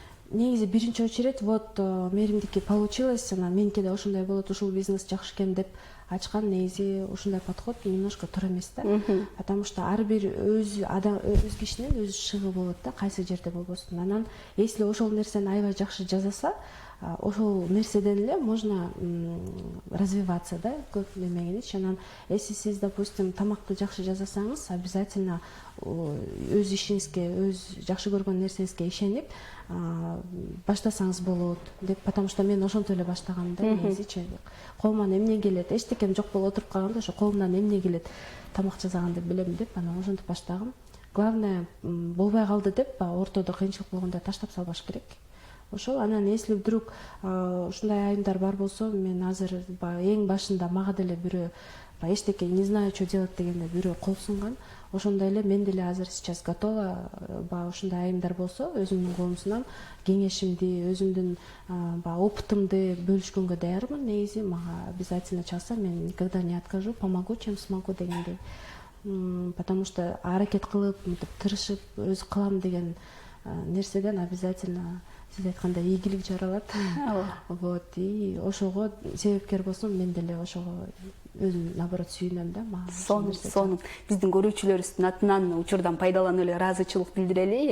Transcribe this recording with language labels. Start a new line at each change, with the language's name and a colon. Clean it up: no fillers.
Kyrgyz: Негизи биринчи очередь
Russian: вот мэримдики получилось,
Kyrgyz: анан меники да ошондой болот, ушул бизнес жакшы экен деп ачкан. Негизи ушундай подход немножко туура эмес да. Потому что ар бир өз кишинин өз шыгы болот да, кайсы жерде болбосун. Анан если ошол нерсени аябай жакшы жасаса, ошол нерседен эле
Russian: можно развиваться,
Kyrgyz: да, көп немегенич. Анан если сиз, допустим, тамакты жакшы жасасаңыз, обязательно өз ишиңизге, өз жакшы көргөн нерсеңизге ишенип баштасаңыз болот деп. Потому что мен ошентип эле баштагам да, негизичи. Колуман эмне келет, эчтекем жок болуп отуруп калганда, ошо колумдан эмне келет, тамак жасаган деп билем деп, анан ошентип баштагам. Главное, болбой калды деп, ортодо кыйынчылык болгондо таштап салбаш керек. Ошол. Анан если вдруг ушундай айымдар бар болсо, мен азыр эң башында мага деле бирөө эчтеке
Russian: не знаю, что делать
Kyrgyz: дегенде бирөө кол сунган. Ошондой эле мен деле азыр
Russian: сейчас готова
Kyrgyz: ушундай айымдар болсо, өзүмдүн колумдан кеңешимди, өзүмдүн опытымды бөлүшкөнгө даярмын. Негизи мага обязательно чалса,
Russian: мен никогда не откажу, помогу, чем смогу
Kyrgyz: дегендей. Потому что аракет кылып, тырышып, өзү кылам деген нерседен обязательно сиз айткандай ийгилик жаралат. Вот, и ошого себепкер болсом, мен деле ошого өзүм наоборот сүйүнөм да. Сонун биздин көрүүчүлөрүбүздүн атынан учурдан пайдаланып эле ыраазычылык билдирели.